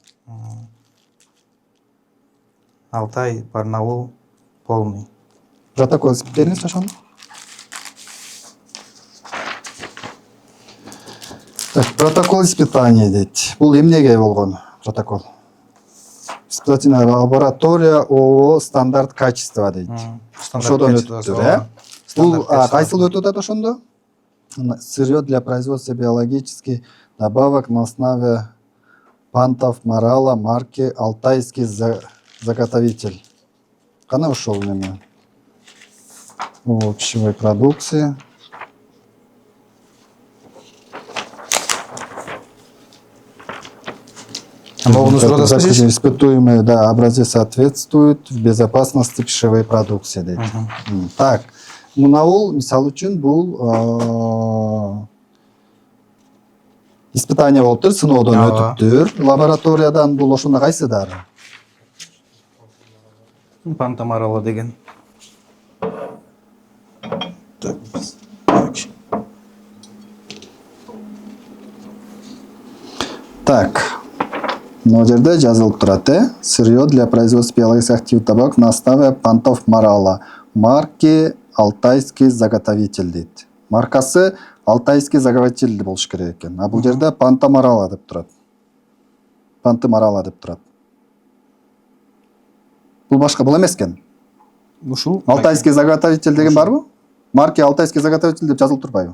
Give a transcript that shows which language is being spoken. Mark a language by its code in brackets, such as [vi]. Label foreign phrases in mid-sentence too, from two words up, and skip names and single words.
[ru] Алтай, Барнаул, полный. [ky] Протокол испыттериңиз ошону? Так, [ru] протокол испытания [ky] дейт. Бул эмнеге болгон протокол? [ru] Испытательная лаборатория ООО стандарт качества дейт. [ky] Ошодон өтүптүр, э? Бул кайсыл өтүп атат ошондо? [ru] Сырье для производства биологических добавок на основе пантов морала марки Алтайский заготовитель. [ky] Кана ушел неме? [ru] Пищевой продукции. Испытуемый, да, образец соответствует в безопасности пищевой продукции. Так, [ky] мынау мисалы үчүн бул испытание болуптур, сыноодон өтүптүр. Лабораториядан бул ошондо кайсы дары? Пантамарала деген. [ru] Так. [ky] Мына жерде жазылып турат, [ru] сырье для производства биологических активных добавок на основе пантов морала марки Алтайский заготовитель дейт. [ky] Маркасы Алтайский заготовитель болуш керек экен. А бул жерде [ru] панта морала [ky] деп турат. [ru] Панты морала [ky] деп турат. Бул башка бул эмес экен. Ушул Алтайский заготовитель деген барбы? Марки Алтайский заготовитель деп жазылып турбайбы?